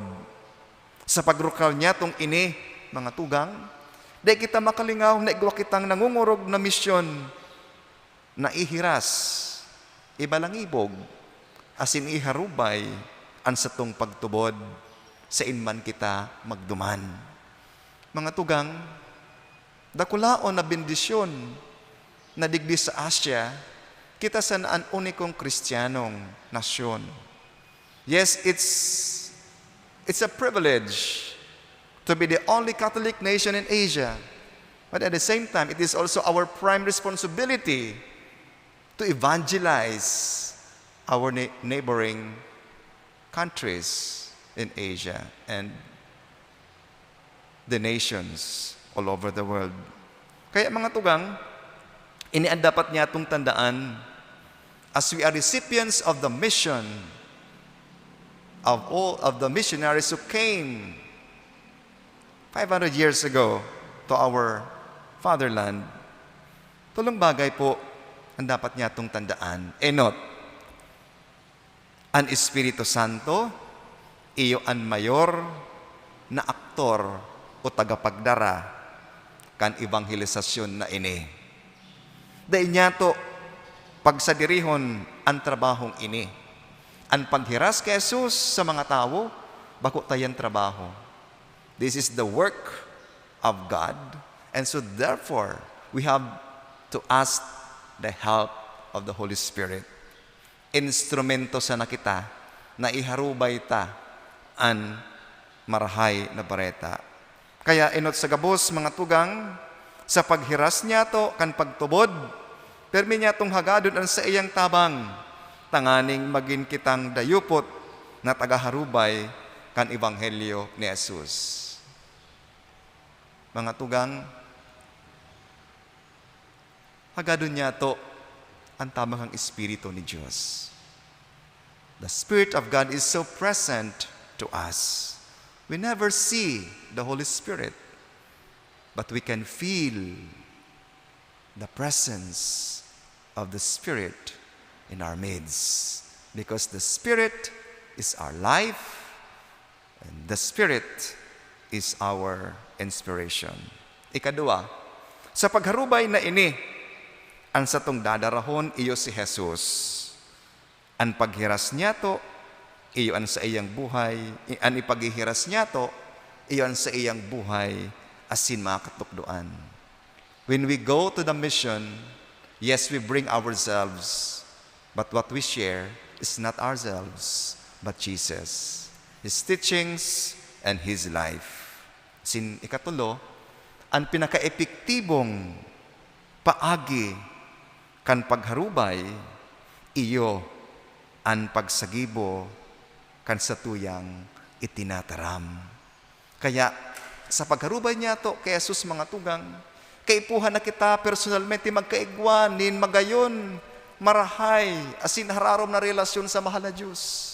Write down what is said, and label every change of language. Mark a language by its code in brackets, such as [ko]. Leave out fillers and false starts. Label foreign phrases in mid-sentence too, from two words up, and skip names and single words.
[bik] Sa pagrukal niya tong ini, mga tugang, di kita makalingaw na igwa kitang nangungurog na misyon na ihiras, ibalangibog, asin iharubay, ang satong pagtubod, sa inman kita magduman. Mga tugang, dakulaon na bendisyon na digdi sa Asia, kita sa naan unikong Kristiyanong nasyon. [en] Yes, it's a privilege to be the only Catholic nation in Asia. But at the same time, it is also our prime responsibility to evangelize our neighboring countries in Asia and the nations all over the world. [bik] Kaya mga tugang, ini ang dapat niya itong tandaan [en] as we are recipients of the mission of all of the missionaries who came 500 years ago to our fatherland. [bik] Tulong bagay po ang dapat niya itong tandaan. Enot, ang Espiritu Santo, iyo ang mayor na aktor o tagapagdara kan evangelisasyon na ini. Dahil niya to, pagsadirihon ang trabahong ini. Ang paghiras kay Jesus sa mga tao, bako tayang trabaho. [en] This is the work of God. And so therefore, we have to ask the help of the Holy Spirit. [bik] Instrumento sa nakita na iharubay ta an marahay na bareta. Kaya inot sa gabos mga tugang, sa paghiras niya to kan pagtubod, permi niya tong hagadon ang sa iyang tabang, tanganing magin kitang dayupot na tagaharubay kan ebanghelyo ni Jesus. Mga tugang, hagadon niya to ang tamang Espiritu ni Diyos. [en] The Spirit of God is so present to us. We never see the Holy Spirit, but we can feel the presence of the Spirit in our midst. Because the Spirit is our life, And the Spirit is our inspiration. [bik] Ikadua, sa pagharubay na ini, ang satong dadarahon iyo si Jesus. Ang paghiras niya to, iyo ang sa iyang buhay. Ang ipaghihiras niya to, iyo ang sa iyang buhay asin mga katukduan. [en] When we go to the mission, yes, we bring ourselves, but what we share is not ourselves, but Jesus, His teachings, and His life. [bik] Sin ikatulo, ang pinaka-epektibong paagi kan pagharubay, iyo ang pagsagibo kan satuyang itinataram. Kaya sa pagharubay niya to kay Jesus mga tugang, kaipuhan na kita personalmente magkaigwanin, magayon, marahay, asin hararom na relasyon sa mahal na Diyos.